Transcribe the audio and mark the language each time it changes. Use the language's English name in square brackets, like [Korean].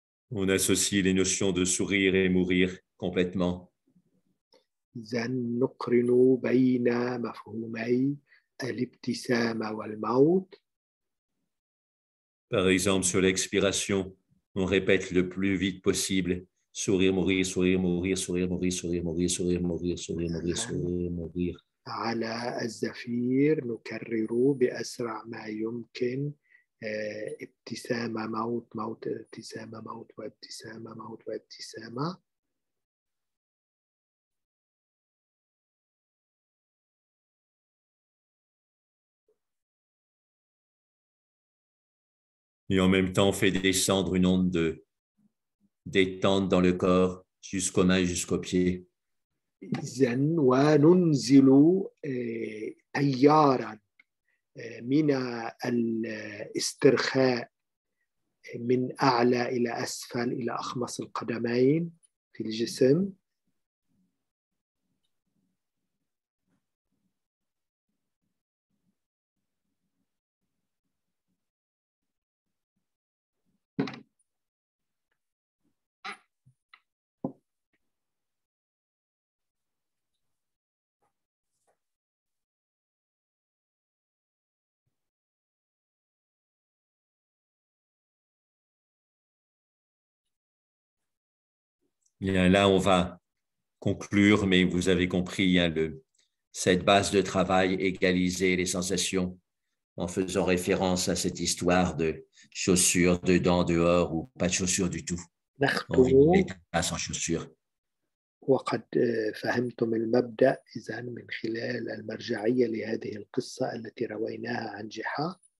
[French] On associe les notions de sourire et mourir complètement. [Arabic] إذن نقرن بين مفهومي الابتسامة والموت. [French] Par exemple, sur l'expiration, on répète le plus vite possible sourire, mourir, sourire, mourir, sourire, mourir, sourire, mourir, sourire, mourir, sourire, mourir, sourire, mourir. [Arabic] على الزفير نكرر بأسرع ما يمكن ابتسامة موت موت ابتسامة موت وابتسامة موت وابتسامة. [French] Et en même temps, on fait descendre une onde de détente dans le corps jusqu'aux mains, jusqu'aux pieds. [Arabic] إذن وننزل تيارا من الاسترخاء من أعلى إلى أسفل إلى أخمص القدمين في الجسم. [French] Bien, là, on va conclure, mais vous avez compris hein, cette base de travail, égaliser les sensations, en faisant référence à cette histoire de chaussures dedans, dehors ou pas de chaussures du tout. On vit l'état sans chaussures. [Arabic] وقد فهمتم المبدأ إذن من خلال المرجعية لهذه القصة التي رويناها عن جحا.